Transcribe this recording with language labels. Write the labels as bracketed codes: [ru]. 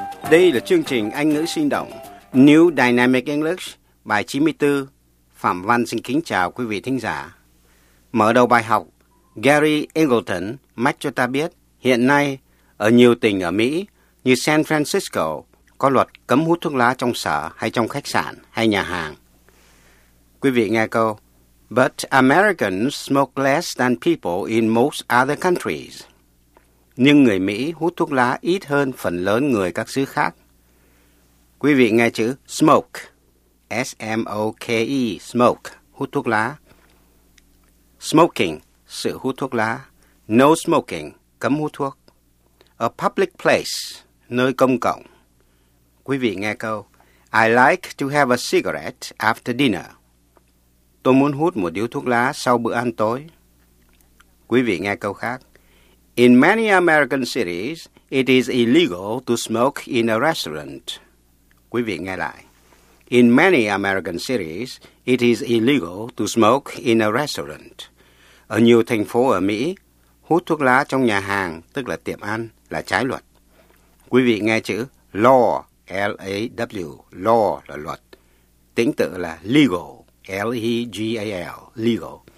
[vi] Đây là chương trình Anh ngữ sinh động New Dynamic English bài 94. Phạm Văn xin kính chào quý vị thính giả. Mở đầu bài học, Gary Ingleton mách cho ta biết hiện nay ở nhiều tỉnh ở Mỹ như San Francisco có luật cấm hút thuốc lá trong sở hay trong khách sạn hay nhà hàng. Quý vị nghe câu: [en] But Americans smoke less than people in most other countries. [vi] Nhưng người Mỹ hút thuốc lá ít hơn phần lớn người các xứ khác. Quý vị nghe chữ smoke, S-M-O-K-E, smoke, hút thuốc lá. Smoking, sự hút thuốc lá. [en] No smoking, [vi] cấm hút thuốc. [en] A public place, [vi] nơi công cộng. Quý vị nghe câu: [en] I like to have a cigarette after dinner. [vi] Tôi muốn hút một điếu thuốc lá sau bữa ăn tối. Quý vị nghe câu khác. [en] In many American cities, it is illegal to smoke in a restaurant. [vi] Quý vị nghe lại. [en] In many American cities, it is illegal to smoke in a restaurant. [vi] Ở nhiều thành phố ở Mỹ, hút thuốc lá trong nhà hàng, tức là tiệm ăn, là trái luật. Quý vị nghe chữ law, L-A-W, law là luật. Tính tự là legal, L-E-G-A-L, legal.